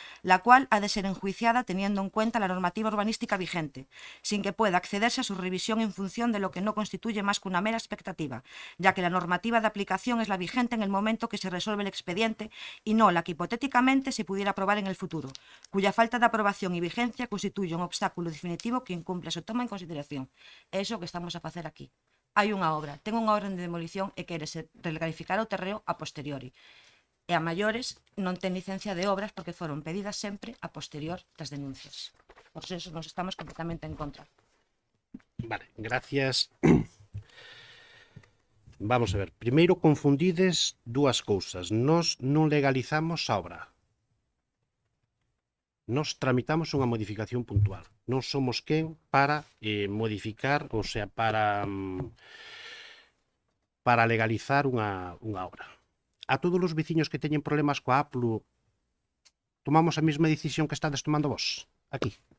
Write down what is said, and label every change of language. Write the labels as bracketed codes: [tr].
[es] la cual ha de ser enjuiciada teniendo en cuenta la normativa urbanística vigente, sin que pueda accederse a su revisión en función de lo que no constituye más que una mera expectativa, ya que la normativa de aplicación es la vigente en el momento que se resuelve el expediente y no la que hipotéticamente se pudiera aprobar en el futuro, cuya falta de aprobación y vigencia constituye un obstáculo definitivo que incumple su toma en consideración. [gl] É iso que estamos a facer aquí. Hai unha obra, ten unha orden de demolición e quere recalificar o terreo a posteriori. E a maiores non ten licencia de obras porque foron pedidas sempre a posterior das denuncias. Por eso nos estamos completamente en contra. Vale, gracias. Vamos a ver, primeiro confundides dúas cousas. Nós non legalizamos a obra. Nós tramitamos unha modificación puntual. Non somos quen para modificar, ou sea, para legalizar unha obra. A todos os veciños que teñen problemas coa APLU, tomamos a mesma decisión que estades tomando vos, aquí.